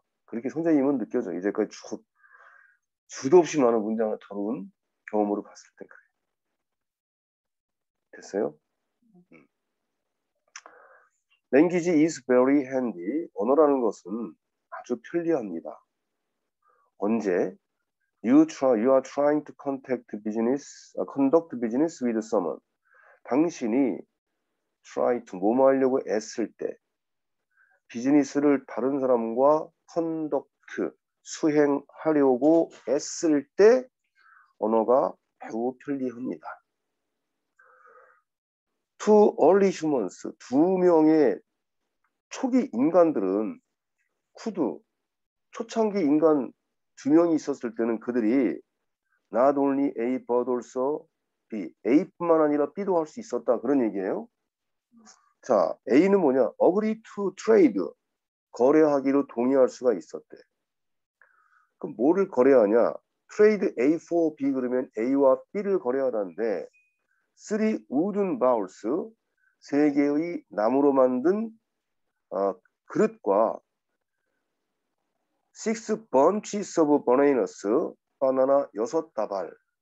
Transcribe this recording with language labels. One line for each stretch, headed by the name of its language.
Korean: 그렇게 선생님은 느껴져. 이제까지 주도 없이 많은 문장을 다룬 경험으로 봤을 때 그래. 됐어요?
English: Language is very handy.
Korean: 언어라는 것은 아주 편리합니다. 언제?
English: You are trying to conduct business with someone.
Korean: 당신이
English: try to
Korean: 뭐뭐 하려고 애쓸 때, 비즈니스를 다른 사람과 conduct 수행하려고 애쓸 때 언어가 매우 편리합니다.
English: Two early humans,
Korean: 두 명의 초기 인간들은
English: could,
Korean: 초창기 인간 두 명이 있었을 때는 그들이
English: not only A but also B,
Korean: A뿐만 아니라 B도 할 수 있었다 그런 얘기예요. 자, A는 뭐냐?
English: agree to trade,
Korean: 거래하기로 동의할 수가 있었대. 그럼 뭐를 거래하냐?
English: trade A for B
Korean: 그러면 A와 B를 거래하다는데
English: three wooden bowls,
Korean: 세 개의 나무로 만든 그릇과
English: six bunches of bananas,
Korean: 바나나 6다발.